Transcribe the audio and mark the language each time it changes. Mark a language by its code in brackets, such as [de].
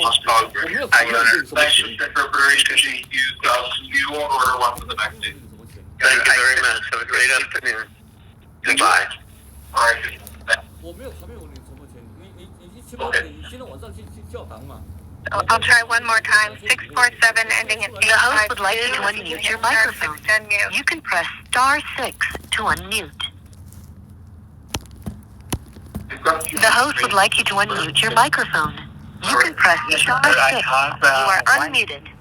[en] Spanish interpreter, you won't order one for the next day. Thank you very much. Have a great afternoon. Goodbye. All right. [zh] 我没有问你什么钱，你今天晚上去教堂嘛？ [en] I'll try one more time. 647 ending in 852. The host would like you to unmute your microphone. You can press *6 to unmute. The host would like you to unmute your microphone. You can press *6. You are unmuted.